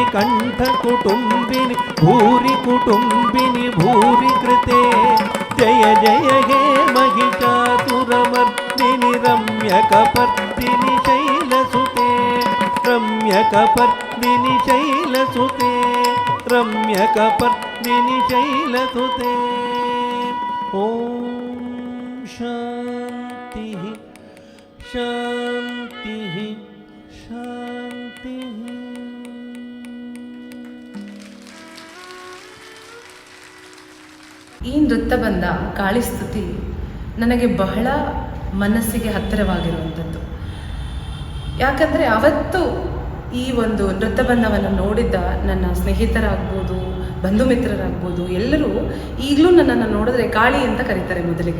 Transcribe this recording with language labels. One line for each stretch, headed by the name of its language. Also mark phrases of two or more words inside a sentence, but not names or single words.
Sanskrit: कण्ठकुटुम्बिनि भूरि कुटुम्बिनि भूरि कृते जय जय हे महिषासुरमर्दिनि रम्यकपर्दिनि शैलसुते रम्यकपर्दिनि शैलसुते रम्यकपर्दिनि शैलसुते ॐ शान्तिः शान्तिः शान्तिः
Kannada: ಈ ನೃತ್ಯ ಬಂದ ಕಾಳಿಸ್ತುತಿ ನನಗೆ ಬಹಳ ಮನಸ್ಸಿಗೆ ಹತ್ತಿರವಾಗಿರುವಂಥದ್ದು. ಯಾಕಂದರೆ ಅವತ್ತು ಈ ಒಂದು ನೃತ್ಯಬಂಧವನ್ನು ನೋಡಿದ್ದ ನನ್ನ ಸ್ನೇಹಿತರಾಗ್ಬೋದು, ಬಂಧು ಮಿತ್ರರಾಗ್ಬೋದು, ಎಲ್ಲರೂ ಈಗಲೂ ನನ್ನನ್ನು ನೋಡಿದ್ರೆ ಕಾಳಿ ಅಂತ ಕರೀತಾರೆ ಮೊದಲಿಗೆ.